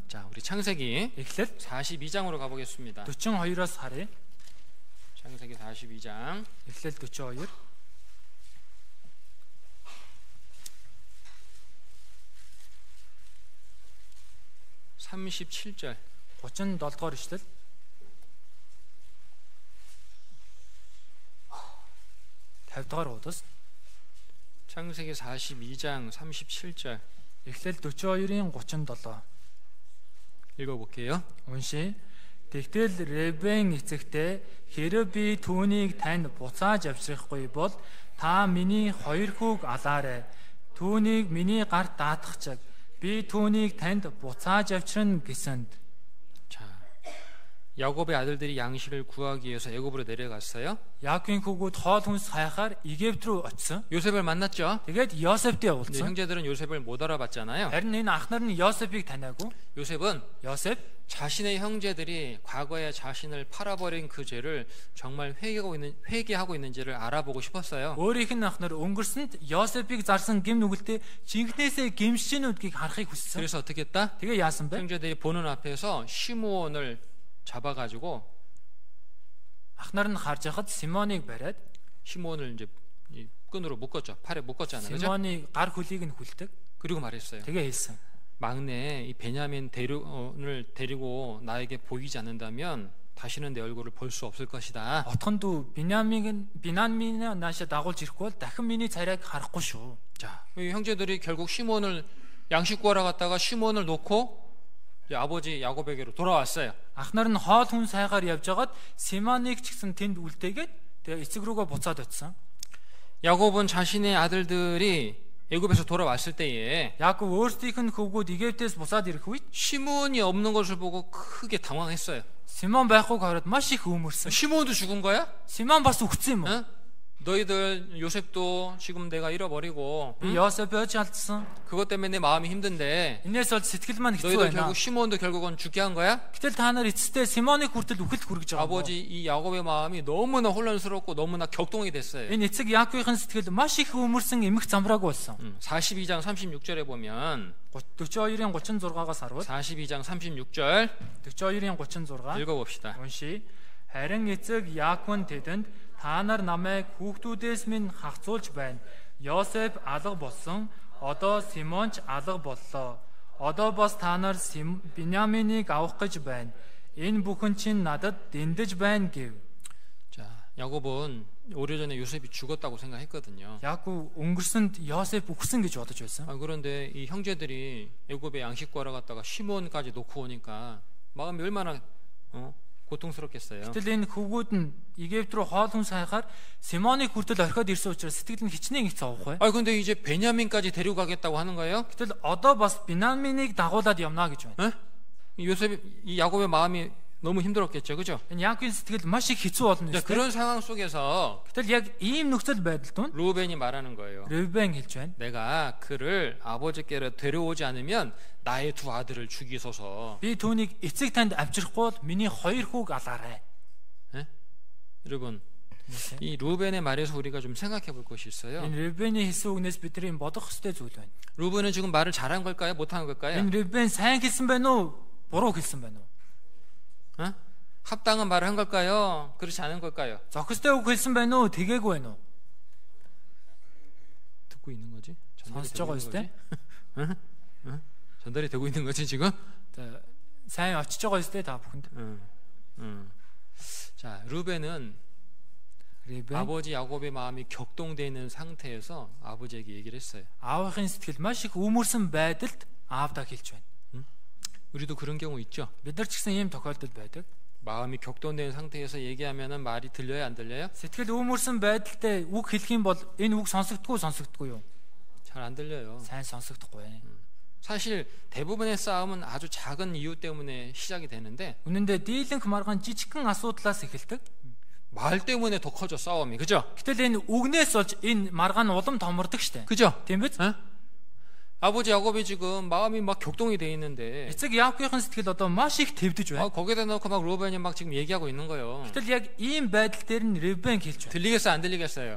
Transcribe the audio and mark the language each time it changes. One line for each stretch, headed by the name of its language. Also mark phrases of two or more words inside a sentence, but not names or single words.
Korean: 자, 우리 창세기
Mongolian: Эхлэл
Korean: 42장으로 가보겠습니다.
Mongolian: 42-оос харъя.
Korean: 창세기 42장
Mongolian: Эхлэл 42.
Korean: 37절
Mongolian: 37-р ишлэл. тавдугаар удас.
Korean: 창세기 42장 37절
Mongolian: Эхлэл 42-ийн 37.
Korean: 읽어볼게요.
Mongolian: Уншия. Тэгтэл Ребен эцэгтэй хэрэв би түүнийг танд буцааж авчрахгүй бол та миний хоёр хүүг алаарай. Түүнийг миний гарт даатгачаг. Би түүнийг танд буцааж авчирна гэсэнд.
Korean: 자, 야곱의 아들들이 양식을 구하기 위해서 애굽으로 내려갔어요.
Mongolian: Яаковын хүүгүүд хоол хүнс хайхаар Египт рүү очсон.
Korean: 요셉을 만났죠.
Mongolian: Тэгээд Йосефтэй
Korean: 근데
Mongolian: уулзсан.
Korean: 형제들은 요셉을 못 알아봤잖아요.
Mongolian: Харин энэ ахнар нь Йосефийг таниагүй.
Korean: 요셉은
Mongolian: Йосеф
Korean: 자신의 형제들이 과거에 자신을 팔아버린 그 죄를 정말 회개하고 있는지를 알아보고 싶었어요.
Mongolian: өөрийнх нь ахнар өнгөрсөнд Йосефийг зарсан гим нүгэлтэй жинхнээсээ гимшиж нүдгийг харахыг хүссэн.
Korean: 그래서 어떻게 했다?
Mongolian: Тэгээ яасан бэ?
Korean: 형제들이 보는 앞에서 시므온을 잡아가지고
Mongolian: Ахнар нь харж байхад Симоныг бариад
Korean: 시므온을 이제 이 끈으로 묶었죠. 팔에 묶었잖아요. 그죠?
Mongolian: Симоны гар хөлийг нь хүлдэг.
Korean: 그리고 말했어요.
Mongolian: Тэгээ хэлсэн.
Korean: 막내 이 베냐민 을 데리고 나에게 보이지 않는다면 다시는 내 얼굴을 볼 수 없을 것이다.
Mongolian: Отхон дүү Биньямин нааша дагуулж ирэхгүй бол дахин миний царайг харахгүй шүү.
Korean: 자, 이 형제들이 결국 시몬을 양식 구하러 갔다가 시몬을 놓고 이제 아버지 야곱에게로 돌아왔어요.
Mongolian: Ахнар нь хоол хүн сайгаар явж хагаад Симоныг ч гэсэн тэнд үлдээгээд тэгээ эцэг рүүгээ буцаад очсон.
Korean: 야곱은 자신의 아들들이 애굽에서 돌아왔을 때에
Mongolian: Яаков өөрсдийнх нь хөвгүүд Египтээс буцаад ирэх үед
Korean: 시몬이 없는 것을 보고 크게 당황했어요.
Mongolian: Симон байхгүйг хараад маш их өөмөрсөн.
Korean: 시몬도 죽은 거야? Симон бас үхсэн юм уу? 응? 너희들 요셉도 지금 내가 잃어버리고
Mongolian: Би Йосеф өөж алдсан.
Korean: 그것 때문에 내 마음이 힘든데
Mongolian: Инээс бол сэтгэл маань хэцүү
Korean: 너희들
Mongolian: байна.
Korean: 결국 시몬도 결국은 죽게 한 거야?
Mongolian: Гэтэл та нар эцэстээ Симоныг хүртэл үхэлд хүргэж байгаа.
Korean: 아버지 이 야곱의 마음이 너무나 혼란스럽고 너무나 격동이 됐어요.
Mongolian: Энэ эцэг Яаковын сэтгэл маш их өөмөрсөн эмх замбрааг болсон.
Korean: 42장 36절에 보면
Mongolian: 42-ийн 36-аас харуул.
Korean: 42장 36절
Mongolian: 42-ийн 36
Korean: 읽어봅시다.
Mongolian: уншия. Харин эцэг Яаков тэдэнд та нар намайг хүүхдүүдээс минь хахацуулж байна. Йосеф алга болсон. Одоо Симонч алга боллоо. Одоо бас та нар Биньяминийг авах гэж байна. Энэ бүхэн чинь надад дэндэж байна гэв.
Korean: 자, 야곱은 오래전에 요셉이 죽었다고 생각했거든요.
Mongolian: Яаков өнгөрсөнд Йосеф үхсэн гэж бодож байсан.
Korean: 그런데 이 형제들이 애굽에 양식 구하러 갔다가 시몬까지 놓고 오니까 마음이 얼마나 고통스럽겠어요.
Mongolian: Гэтэл энэ хөвгүүд нь Египт рүү хоол хүнс хайхаар Симоныг хүртэл орхиод ирсэн учраас сэтгэл нь хичнээн хэцүү авах бай.
Korean: 근데 이제 베냐민까지 데리고 가겠다고 하는 거예요?
Mongolian: Гэтэл одоо бас Биньяминийг дагуулад явна гэж байна.
Korean: 이 야곱의 마음이 너무 힘들었겠죠, 그죠?
Mongolian: Энэ Яаковын сэтгэл маш их хэцүү болно
Korean: 자,
Mongolian: шүү дээ.
Korean: 그런 상황 속에서
Mongolian: Гэтэл яг ийм нөхцөл байдал донд
Korean: 루벤이 말하는 거예요.
Mongolian: Ревбен хэлж байна.
Korean: 내가 그를 아버지께로 데려오지 않으면 나의 두 아들을 죽이소서.
Mongolian: Би түүнийг эцэг танд авчрахгүй бол миний хоёр хүүг алаарай.
Korean: 여러분, 이 루벤의 말에서 우리가 좀 생각해 볼 것이 있어요.
Mongolian: Энэ Ревбений хэлсэн үгнээс бидний бодох ёстой зүйл байна.
Korean: 루벤은 지금 말을 잘한 걸까요? 못한 걸까요?
Mongolian: Энэ Ревбен сайн хэлсэн байна уу? Буруу хэлсэн байна уу?
Korean: 합당한 말을 한 걸까요? 그렇지 않은 걸까요?
Mongolian: Зохистой үг хэлсэн байна уу? Тэгээгүй байна уу?
Korean: 듣고 있는 거지?
Mongolian: сонсож байгаа юм тест.
Korean: 전달이 되고 있는 거지 지금?
Mongolian: сайн очиж байгаа юм тест та бүхэнд.
Korean: 자, 루벤은
Mongolian: Ревбен
Korean: 아버지 야곱의 마음이 격동되어 있는 상태에서 아버지에게 얘기를 했어요.
Mongolian: аавын сэтгэл маш их өөмөрсөн байдалд аавдаа хэлж байна.
Korean: 우리도 그런 경우 있죠.
Mongolian: Бид нар ч гэсэн ийм тохиолдол байдаг.
Korean: 마음이 격동된 상태에서 얘기하면은 말이 들려요, 안 들려요?
Mongolian: Сэтгэл өөмөрсөн байдалтай үг хэлэх юм бол энэ үг сонсогдгүй юу?
Korean: 잘 안 들려요.
Mongolian: Сайн сонсогдохгүй.
Korean: 사실 대부분의 싸움은 아주 작은 이유 때문에 시작이 되는데
Mongolian: Үнэндээ дийлэнх маргаан жижигхэн асуудлаас эхэлдэг.
Korean: 말 때문에 더 커져 싸움이, 그죠?
Mongolian: Гэтэл энэ үгнээс болж энэ маргаан улам томордог штэ.
Korean: 그죠?
Mongolian: Тийм биз?
Korean: 아버지 야곱이 지금 마음이 막 격동이 돼 있는데
Mongolian: Эцэг Яаковын сэтгэл одоо маш их твдэж байна.
Korean: 거기다 놓고 막 루벤이 막 지금 얘기하고 있는 거예요.
Mongolian: Гэтэл яг ийм байдал дээр нь Ревбен хэлж байна.
Korean: 들리겠어요, 안 들리겠어요?